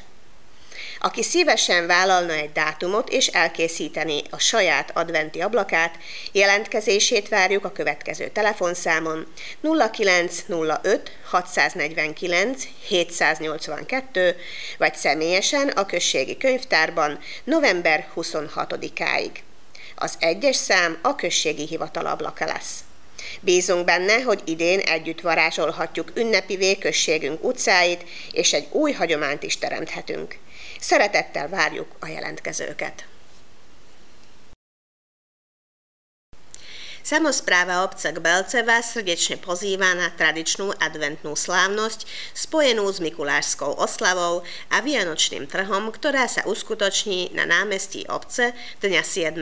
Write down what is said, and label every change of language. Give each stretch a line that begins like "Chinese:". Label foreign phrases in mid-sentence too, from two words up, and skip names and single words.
Hungarian: Aki szívesen vállalna egy dátumot és elkészíteni a saját adventi ablakát, jelentkezését várjuk a következő telefonszámon 0905 649 782 vagy személyesen a községi könyvtárban november 26-áig. Az 1-es szám a községi hivatal ablaka lesz. Bízunk benne, hogy idén együtt varázsolhatjuk ünnepivé községünk utcáit, és egy új hagyományt is teremthetünk. Szeretettel várjuk a jelentkezőket.
Slovak: Samospráva obce Gbelce vás srdečne pozýva na tradičnú adventnú slávnosť spojenú s Mikulášskou oslavou a Vianočným trhom, ktorá sa uskutoční na námestí obce dňa 7.